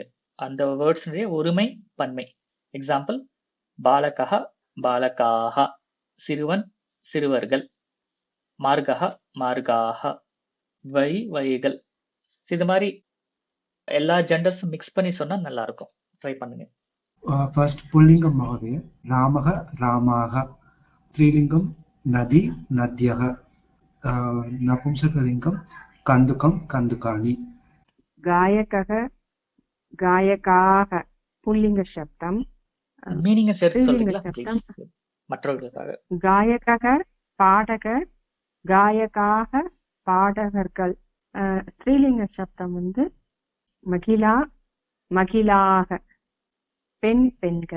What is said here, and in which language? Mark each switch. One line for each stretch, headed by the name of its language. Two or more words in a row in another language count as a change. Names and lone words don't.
Tamil: அந்த வேர்ட்ஸ்னுடைய ஒருமை பன்மை. எக்ஸாம்பிள்,
Sanskrit: बालकः बालकाः,
Tamil: சிறுவன் சிறுவர்கள்,
Sanskrit: मार्गः मार्गाः,
Tamil: வழி வழிகள். இது மாதிரி எல்லா ஜெண்டர்ஸும் மிக்ஸ் பண்ணி சொன்னா நல்லா இருக்கும். ட்ரை பண்ணுங்க.
Sanskrit: फर्स्ट पुल्लिंगम महोदय, रामः रामाः, स्त्रीलिंगम नदी नद्यः, नपुंसकलिंगम कंदुकम कंदुकानि. गायकः गायकाः पुल्लिंग शब्दम.
Tamil: மீனிங்க சேர்த்து स्त्रीलिंग சொல்றீங்களா शब्दम ப்ளீஸ் மற்றவர்களுக்காக. गायकः பாடகர், गायकाः பாடகர்கள்.
Sanskrit: स्त्रीलिङ्ग शब्दम्
Tamil: வந்து
Sanskrit: महिला महिलाः,
Tamil: பெண் பெண்கள்.